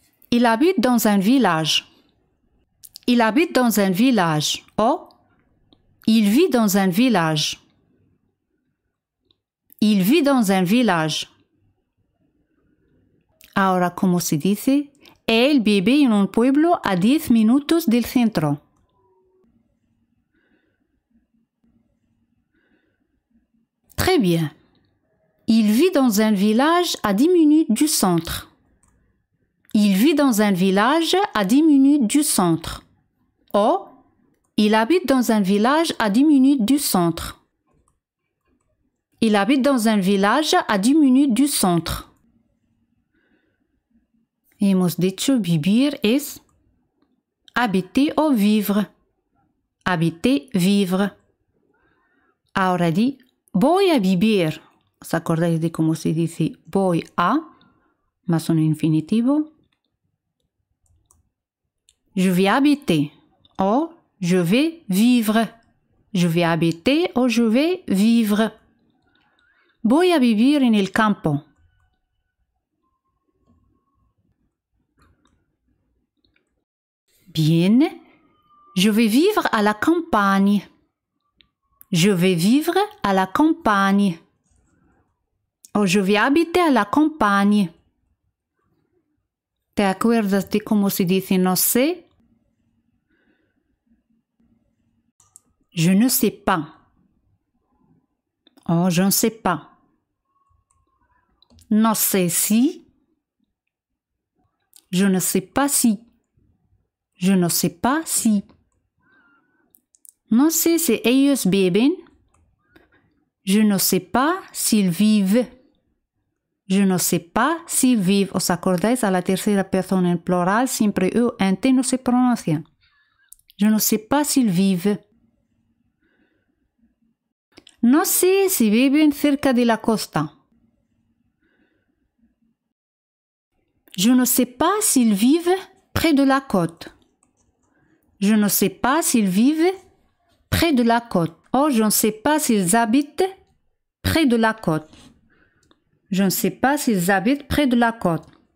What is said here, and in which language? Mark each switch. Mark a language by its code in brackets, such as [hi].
[fr] Il habite dans un village. Il habite dans un village. O il vit dans un village. Il vit dans un village. [es] Ahora, ¿cómo se dice? Él vive en un pueblo a 10 minutos del centro. [fr] Très bien. Il vit dans un village à 10 minutes du centre. Il vit dans un village à 10 minutes du centre. Oh, il habite dans un village à 10 minutes du centre. Il habite dans un village à 10 minutes du centre. [es] Hemos dicho vivir es habiter o vivre. Habiter, vivre. Ahora di voy a vivir. ¿Os acordáis de cómo se dice voy a? Más un infinitivo. [fr] Je vais habiter. O je vais vivre. Je vais habiter o je vais vivre. [es] Voy a vivir en el campo. [fr] Bien. Je vais vivre à la campagne. Je vais vivre à la campagne. O je vais habiter à la campagne. [es] ¿Te acuerdas de cómo se dice no sé? [fr] Je ne sais pas. Oh, je ne sais pas. [es] No sé si. [fr] Je ne sais pas si. Je ne sais pas si. [es] No sé si ellos beben. [fr] Je ne sais pas s'ils vivent. Je ne sais pas s'ils vivent. [es] ¿Os acordáis? A la tercera persona en plural siempre E o T no se pronuncian. [fr] Je ne sais pas s'ils vivent. [es] No sé si viven cerca de la costa. [fr] Je ne sais pas s'ils vivent près de la côte. Je ne sais pas s'ils vivent près de la côte. Oh, je ne sais pas s'ils habitent près de la côte. Je ne sais pas s'ils habitent près de la côte.